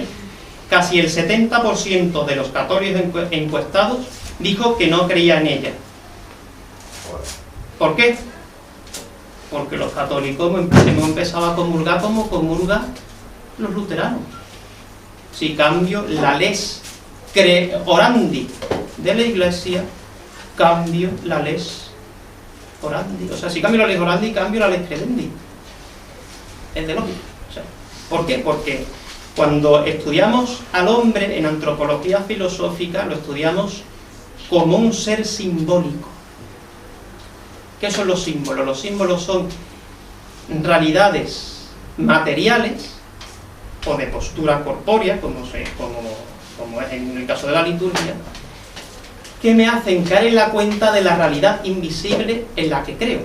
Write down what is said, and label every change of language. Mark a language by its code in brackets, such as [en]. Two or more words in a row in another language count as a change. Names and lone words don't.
[es] Casi el 70% de los católicos encuestados dijo que no creía en ella. ¿Por qué? Porque los católicos hemos empezado a comulgar como comulgan los luteranos. Si cambio la [la] lex orandi [es] de la Iglesia, cambio la [la] lex orandi. [es] O sea, si cambio la [la] lex orandi, [es] cambio la [la] lex credendi. [es] Es de lógica. O sea, ¿por qué? Porque cuando estudiamos al hombre en antropología filosófica, lo estudiamos como un ser simbólico. ¿Qué son los símbolos? Los símbolos son realidades materiales o de postura corpórea, como es en el caso de la liturgia, que me hacen caer en la cuenta de la realidad invisible en la que creo.